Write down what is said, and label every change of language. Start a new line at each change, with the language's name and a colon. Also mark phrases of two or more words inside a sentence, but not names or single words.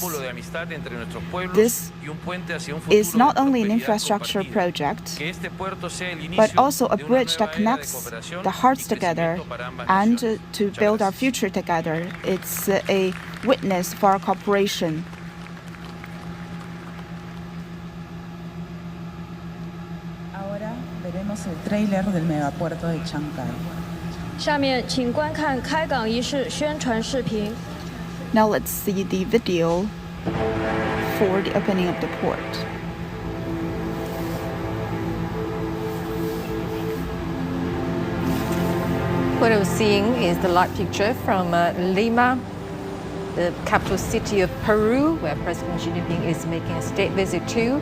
English: This is not only an infrastructure project, but also a bridge that connects the hearts together and to build our future together. It's a witness for our cooperation.
Spanish: Veremos el tráiler del megapuerto de Shanghái.
Chinese: 下面请观看开港仪式宣传视频。
English: Now let's see the video for the opening of the port. What I was seeing is the live picture from Lima, the capital city of Peru, where President Xi Jinping is making a state visit to.